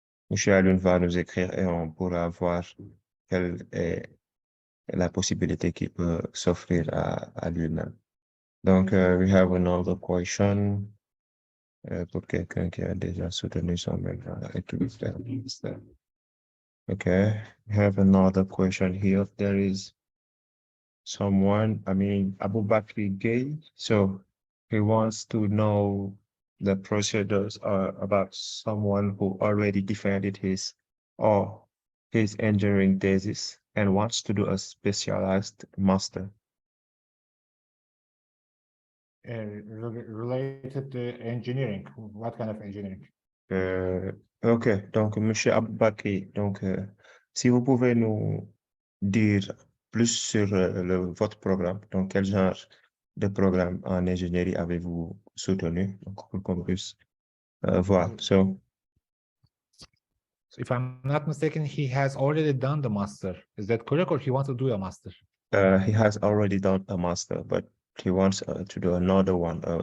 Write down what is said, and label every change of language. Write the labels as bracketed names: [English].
[French] Monsieur Alun va nous écrire et on pourra voir quelle est la possibilité qui peut s'offrir à lui-même. Donc, [English] we have another question [French] pour quelqu'un qui a déjà soutenu son activité. [English] Okay, we have another question here. There is someone, Abu Bakri Gay. So he wants to know the procedures about someone who already defended his engineering thesis and wants to do a specialized master. Related to engineering. What kind of engineering? [French] Ok, donc Monsieur Aboubakri, donc si vous pouvez nous dire plus sur votre programme, donc quel genre de programme en ingénierie avez-vous soutenu, donc pour qu'on puisse voir. So [English] if I'm not mistaken, he has already done the master. Is that correct, or he wants to do a master? He has already done a master, but he wants to do another one.